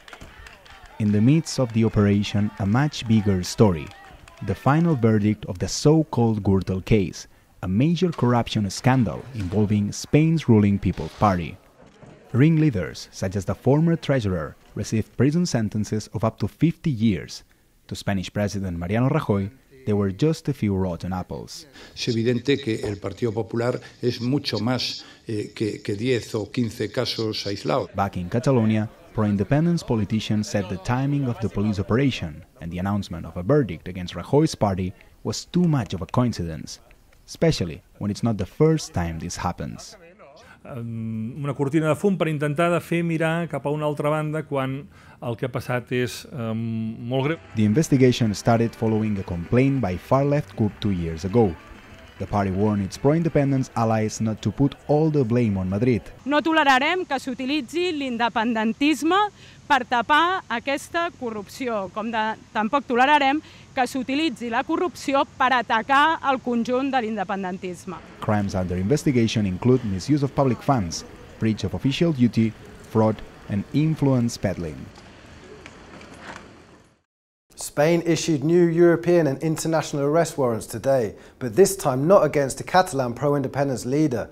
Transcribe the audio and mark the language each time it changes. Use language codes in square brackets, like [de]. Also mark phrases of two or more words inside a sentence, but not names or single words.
[en] In the midst of the operation, a much bigger story: the final verdict of the so-called Gürtel case, a major corruption scandal involving Spain's ruling People's Party. Ringleaders, such as the former treasurer, received prison sentences of up to 50 years. To Spanish President Mariano Rajoy, they were just a few rotten apples. [es] Es evidente que el Partido Popular es mucho más que 10 o 15 casos aislados. [en] Back in Catalonia, pro-independence politicians said the timing of the police operation and the announcement of a verdict against Rajoy's party was too much of a coincidence, especially when it's not the first time this happens. [ca] Una cortina de fum per intentar de fer mirar cap a una altra banda quan el que ha passat és molt greu. [en] The investigation started following a complaint by far-left group 2 years ago. The party warned its pro-independence allies not to put all the blame on Madrid. [ca] No tolerarem que s'utilitzi l'independentisme per tapar aquesta corrupció, com tampoc tolerarem que s'utilitzi la corrupció per atacar el conjunt de l'independentisme. [en] Crimes under investigation include misuse of public funds, breach of official duty, fraud, and influence peddling. Spain issued new European and international arrest warrants today, but this time not against a Catalan pro-independence leader.